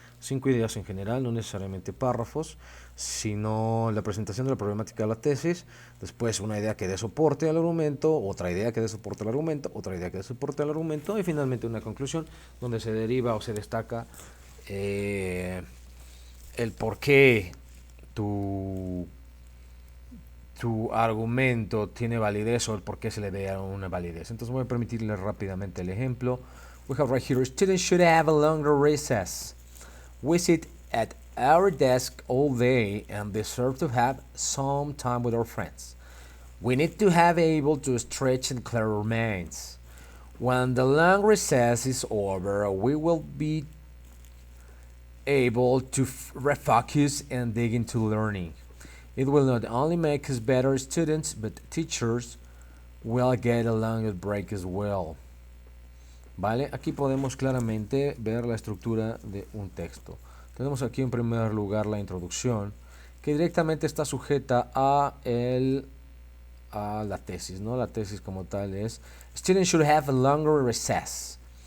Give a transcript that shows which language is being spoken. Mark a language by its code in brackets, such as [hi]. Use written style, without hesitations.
[es] 5 ideas en general, no necesariamente párrafos, sino la presentación de la problemática de la tesis, después una idea que dé soporte al argumento, otra idea que dé soporte al argumento, otra idea que dé soporte al argumento, y finalmente una conclusión donde se deriva o se destaca el por qué tu argumento tiene validez o el por qué se le dé una validez. Entonces voy a permitirle rápidamente el ejemplo. [en] We have right here, students should have a longer recess. We sit at our desk all day and deserve to have some time with our friends. We need to have able to stretch and clear our minds. When the long recess is over, we will be able to refocus and dig into learning. It will not only make us better students, but teachers will get a longer break as well. [es] ¿Vale? Aquí podemos claramente ver la estructura de un texto. Tenemos aquí en primer lugar la introducción, que directamente está sujeta a la tesis, ¿no? La tesis como tal es: [en] Students should have a longer recess.